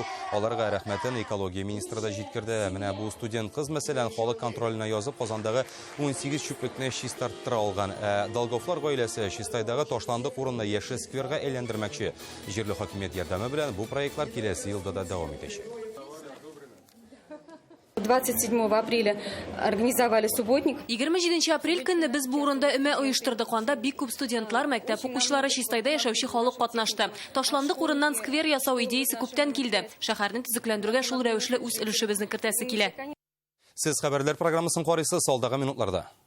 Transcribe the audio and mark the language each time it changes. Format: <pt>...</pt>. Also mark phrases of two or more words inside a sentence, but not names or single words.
<tt>Аларга рәхмәтен экология министры да җиткерде. Менә бу студент кыз мәсәлән халык контролена язып Казандагы 18 шүплекне чистарттыра алган. Долговлар гаиләсе Чистайдагы ташландык урынны яшел скверга әйләндермәкче. Җирле хакимият ярдәме белән бу проектлар киләсе елда да дәвам итәчәк.</tt> <ru>27 апреля организовали субботник.</ru> <tt>27 апрель көнне без бу урында өмә оештырдык. Анда бик күп студентлар, мәктәп укучылары, Чистайда яшәүче халык катнашты. Ташландык урыннан сквер ясау идеясе күптән килде. Шәһәрне төзекләндерүгә шул рәвешле үз өлешебезне кертәсе килә. Сез хәбәрләр программасын карыйсыз салдагы минутларда.</tt>